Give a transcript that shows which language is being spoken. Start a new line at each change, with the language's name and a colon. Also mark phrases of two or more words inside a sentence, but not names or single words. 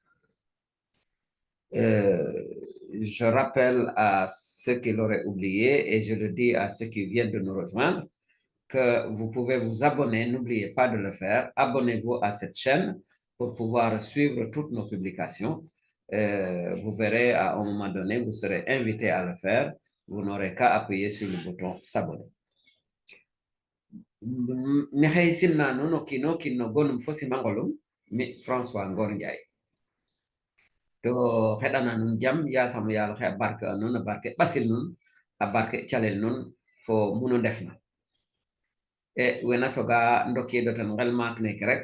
French: Je rappelle à ceux qui l'auraient oublié et je le dis à ceux qui viennent de nous rejoindre que vous pouvez vous abonner, n'oubliez pas de le faire. Abonnez-vous à cette chaîne pour pouvoir suivre toutes nos publications. Vous verrez à un moment donné, vous serez invité à le faire. Vous n'aurez qu'à appuyer sur le bouton s'abonner.
Serer: Mi xey simna nuun o kiino kiin no gonum fo simangolum mi François Ngor Ndiaye to xeɗana nuun jam yasam yaal xe a barke a nuun a barke ɓasil nuun a barke calel nuun fo munu ndefna e wena soga ndokiido tan ngel maak neke rek